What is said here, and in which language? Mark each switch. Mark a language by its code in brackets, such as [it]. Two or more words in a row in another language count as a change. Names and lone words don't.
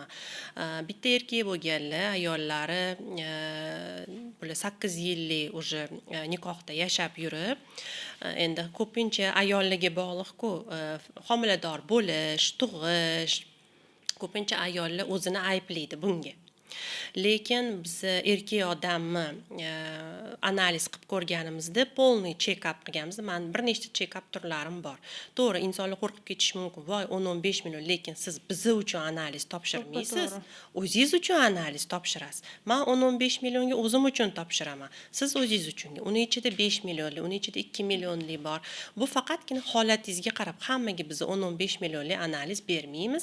[uz] Bitta erkak bo'lganlar, ayollari bular 8 yillik уже nikohda yashab yurib, endi ko'pincha ayollarga bog'liq-ku, homilador bo'lish, tug'ish, ko'pincha ayollar o'zini ayblaydi bunga. Lekin biz erkak odamni analiz qilib ko'rganimizda, polniy check-up qilganimizda, men bir nechta check-up turlarim bor. To'g'ri, insonlar qo'rqib ketishi mumkin. Voy, 10-15 million, lekin siz biz uchun analiz topshirmaysiz. O'zingiz uchun analiz topshirasiz. Men 10-15 millionga o'zim uchun topshiraman. Siz o'zingiz uchun. Uning ichida 5 millionli, uning ichida 2 millionli bor. Bu faqatgina holatingizga qarab, hammaga biz 10-15 millionli analiz bermaymiz.